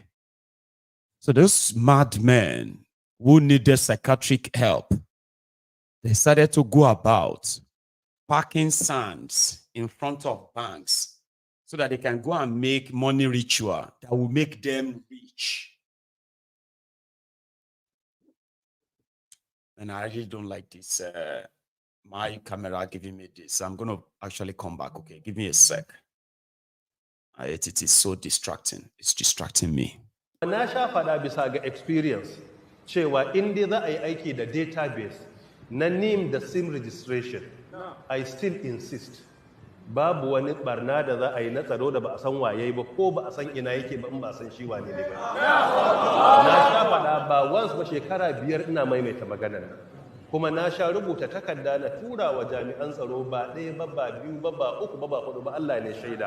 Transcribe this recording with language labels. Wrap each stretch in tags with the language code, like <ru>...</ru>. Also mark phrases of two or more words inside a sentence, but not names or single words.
<en>So those madmen who needed psychiatric help, they started to go about packing sands in front of banks so that they can go and make money ritual that will make them rich. And I really don't like this. My camera giving me this. I'm going to actually come back. Okay, give me a sec. It is so distracting. It's distracting me.</en> <ha>Na sha faɗa bisa ga experience cewa in dai za a yi aiki da database na name da</ha> <en>sim registration, I still insist</en> <ha>babu wani barna da za a yi na tsaro da ba a san waye ba ko ba a san ina yake ba in ba a san shi wane ne ba. Na sha faɗa ba once ba shekara 5 ina maimaita maganar nan. Kuma na sha rubuta takarda na tura wa jami'an tsaro ba ɗaya ba ba biyu ba ba uku ba ba hudu ba Allah ne shaida.</ha>